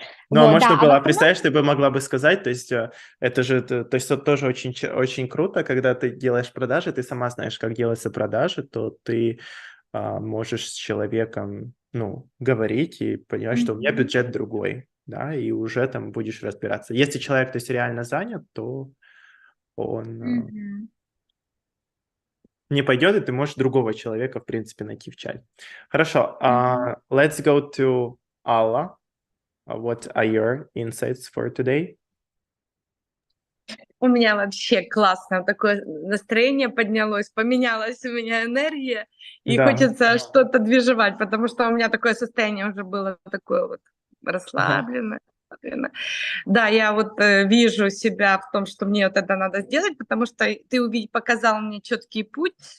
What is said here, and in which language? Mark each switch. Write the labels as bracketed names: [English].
[Russian] Ну, а можно было, представляешь, ты бы могла бы сказать, то есть это же, то есть это тоже очень, очень круто, когда ты делаешь продажи, ты сама знаешь, как делаются продажи, то ты можешь с человеком, ну, говорить и понимать, что у меня бюджет другой, да, и уже там будешь разбираться. Если человек, то есть реально занят, то он не пойдет, и ты можешь другого человека, в принципе, найти в чате. Хорошо. [English] Let's go to Allah. What are your insights for today? [Russian] У меня вообще классно такое настроение поднялось, поменялась у меня энергия, и хочется что-то движевать, потому что у меня такое состояние уже было такое вот расслабленное. Да, я вот вижу себя в том, что мне вот это надо сделать, потому что ты показал мне четкий путь.